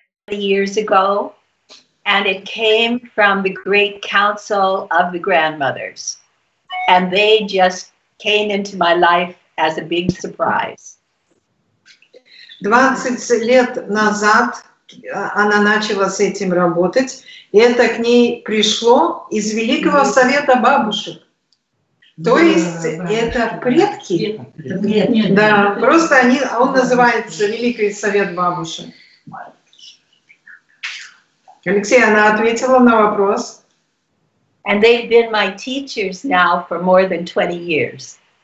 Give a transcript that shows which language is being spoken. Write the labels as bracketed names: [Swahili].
[English] Years ago, and it came from the great council of the grandmothers, and they just came into my life as a big surprise. [Russian] 20 лет назад она начала с этим работать, и это к ней пришло из Великого Совета бабушек. То есть это предки. Да, просто он называется Великий Совет бабушек. Алексей, она ответила на вопрос. [English] And they've been my teachers now for more than 20 years.